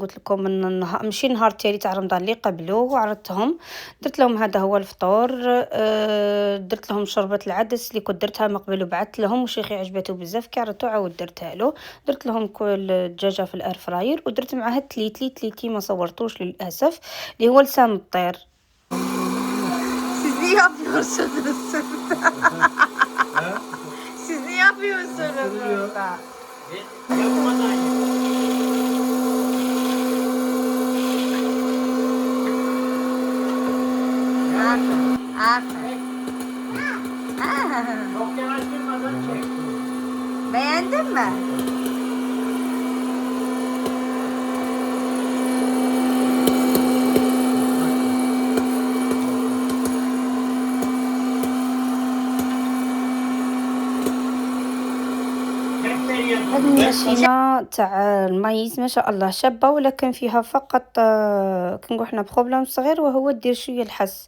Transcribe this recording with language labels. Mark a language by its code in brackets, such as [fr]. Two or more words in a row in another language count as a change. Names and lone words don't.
[ar] قلت لكم من النهار ماشي النهار التالي تاع رمضان اللي قبله، وعرضتهم درت لهم هذا هو الفطور. درت لهم شوربه العدس اللي كنت درتها من قبل وبعثت لهم، وشيخي عجبته بزاف كي عرضته عاود درتها له. درت لهم كل الدجاجه في [en] air fryer, [ar] ودرت معاها تليتي ما صورتوش للاسف، اللي هو لسان الطير. [tr] Sizi yapıyorsunuz burada. Sizi yapıyorsunuz burada. Aferin. Beğendin mi? [ar] هذه الماشينة تاع المايز ما شاء الله شابة، ولكن فيها فقط كنقول حنا بروبليم صغير، وهو دير شوية الحس.